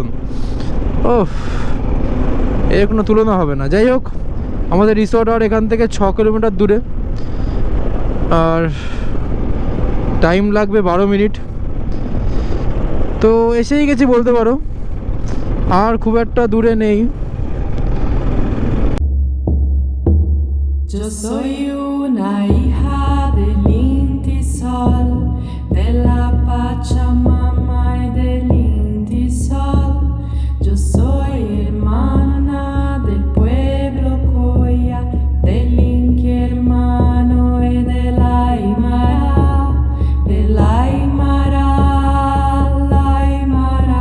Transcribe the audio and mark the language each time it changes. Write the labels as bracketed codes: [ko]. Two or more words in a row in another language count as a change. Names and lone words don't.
[bn] ও এর কোনো তুলনা হবে না। যাই হোক, আমাদের রিসর্ট আর এখান থেকে 6 কিলোমিটার দূরে, আর টাইম লাগবে 12 মিনিট। তো এসেই গেছি বলতে পারো, আর খুব একটা দূরে নেই। [es] Yo soy una hija del Inti Sol, de la Pachamama y del Inti Sol. Yo soy hermana del pueblo Coya, del Inti hermano y del Aymara, del Aymara, la Aymara.